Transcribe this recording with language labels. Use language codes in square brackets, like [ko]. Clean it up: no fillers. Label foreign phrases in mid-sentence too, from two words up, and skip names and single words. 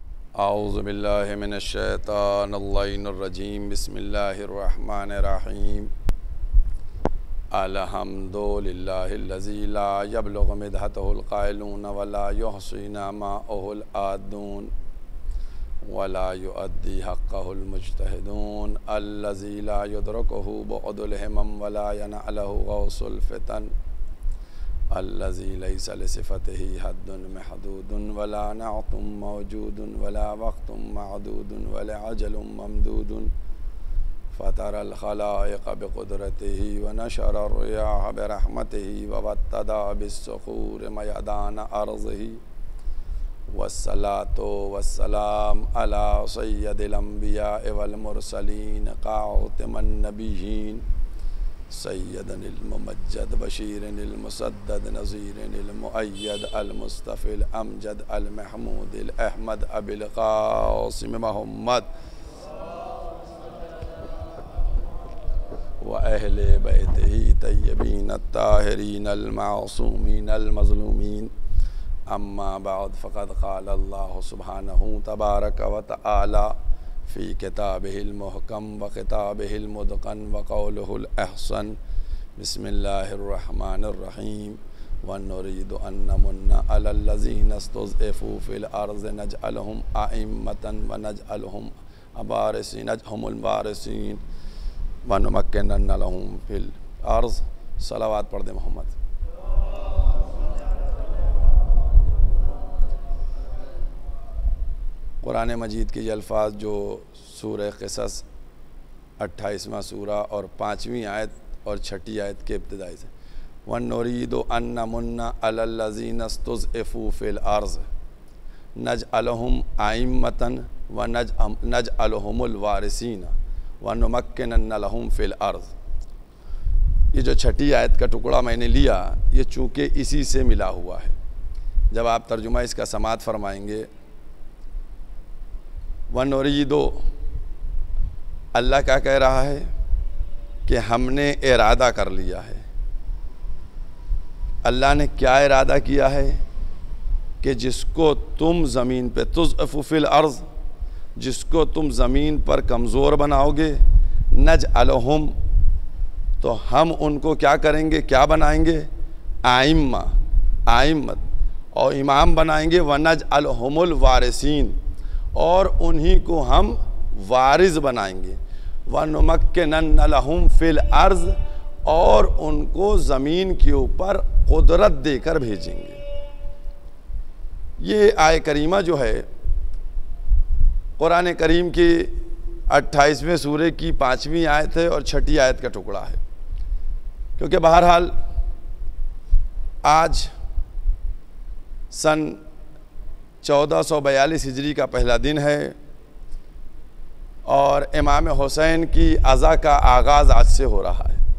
[ar] أعوذ بالله من الشيطان الرجيم بسم الله الرحمن الرحيم الحمد لله الذي لا يبلغ مدحته القائلون ولا يحصي نعماءه العادون ولا يؤدي حقه المجتهدون الذي لا يدركه بعد الهمم ولا يناله غوص الفطن الذي ليس لصفته حد محدود ولا نعت موجود ولا وقت معدود ولا أجل ممدود فطر الخلائق بقدرته ونشر الرياح برحمته ووتد بالصخور ميدان أرضه والصلاة والسلام على سيد الأنبياء والمرسلين خاتم النبيين سيدنا الممجد بشيرنا المسدد نذيرنا المؤيد المصطفى الأمجد المحمود الأحمد أبي القاسم محمد وأهل بيته الطيبين الطاهرين المعصومين المظلومين أما بعد فقد قال الله سبحانه تبارك وتعالى في كتابه المحكم وكتابه المتقن وقوله الأحسن بسم الله الرحمن الرحيم ونريد أن نمن على الذين استضعفوا في الأرض نجعلهم أئمة ونجعلهم نجعلهم الوارثين ونمكن لهم في الأرض. [ur] صلوات پڑھ دے محمد۔ قرآن مجید کے یہ الفاظ جو سورہ قصص 28واں سورہ اور 5ویں آیت اور 6ٹھی آیت کے ابتدائی سے [ar] ونريد أن نمن على الذين استضعفوا في الأرض نجعلهم أئمة ونجعلهم الوارثين ونمكن لهم في الأرض. [ur] یہ جو 6ٹھی آیت کا ٹکڑا میں نے لیا، یہ چونکہ اسی سے ملا ہوا ہے. جب آپ ترجمہ اس کا سماعت فرمائیں گے [ar] ونريد, [ur] اللہ کیا کہہ رہا ہے کہ ہم نے ارادہ کر لیا ہے. اللہ نے کیا ارادہ کیا ہے کہ جس کو تم زمین پے [ar] تضعفوا في [ur] ارض، جس کو تم زمین پر کمزور بناؤ گے، نجعلهم، تو ہم ان کو کیا کریں گے، کیا بنائیں گے، أئمة، أئمة، اور امام بنائیں گے, [ar] ونجعلهم الوارثين, [ur] اور انہی کو ہم وارث بنائیں گے, [ar] ونمكن لهم في الأرض, [ur] اور ان کو زمین کے اوپر قدرت دے کر بھیجیں گے. یہ آیہ کریمہ جو ہے قرآن کریم کی 28ویں سورے کی 5ویں آیت ہے اور 6ٹھی آیت کا ٹکڑا ہے. کیونکہ بہرحال آج سن 1442 ہجری کا پہلا دن ہے اور امام حسین کی عزا کا آغاز آج سے ہو رہا ہے.